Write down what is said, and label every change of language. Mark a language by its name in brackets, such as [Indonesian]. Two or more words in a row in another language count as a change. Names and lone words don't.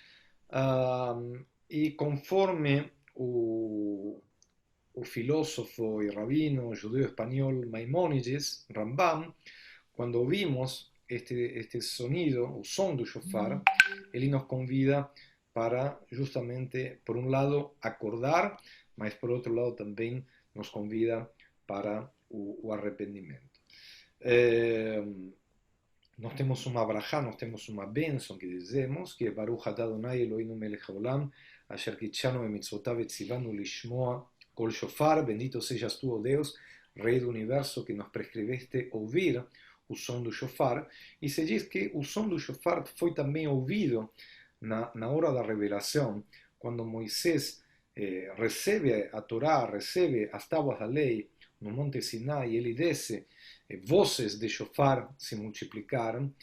[Portuguese] E conforme o filósofo e rabino judeu espanhol Maimónides, Rambam, quando ouvimos este sonido, o som do shofar, ele nos convida para justamente, por um lado, acordar, mas por outro lado também nos convida para o arrependimento. Nós temos uma brachá, nós temos uma bênção que dizemos, que é [Hebrew] ברוך אתה אדוני אלוהינו מלך העולם, אשר קדשנו במצוותיו וצוונו לשמוע קול שופר. [Portuguese] Bendito sejas tu, ó Deus, Rei do Universo, que nos prescreveste ouvir o som do shofar. E se diz que o som do shofar foi também ouvido na hora da revelação, quando Moisés recebe a Torá, recebe as tábuas da lei no Monte Sinai, ele desce, vozes de shofar se multiplicaram.